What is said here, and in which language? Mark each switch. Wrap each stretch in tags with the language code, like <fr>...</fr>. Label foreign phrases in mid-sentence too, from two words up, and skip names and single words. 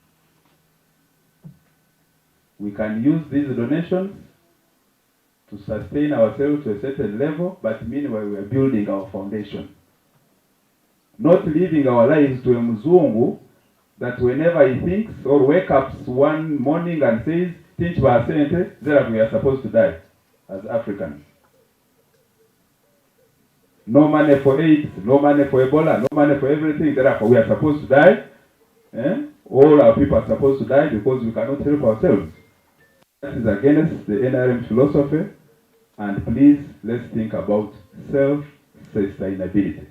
<en>We can use these donations to sustain ourselves to a certain level, but meanwhile we are building our foundation. Not living our lives to a mzungu that whenever he thinks or wakes up one morning and says,</en> <nyo>"Tinch ba sente,"</nyo> <en>that we are supposed to die as Africans. No money for AIDS, no money for Ebola, no money for everything. Therefore, we are supposed to die. All our people are supposed to die because we cannot help ourselves. That is against the NRM philosophy. And please, let's think about self-sustainability.</en>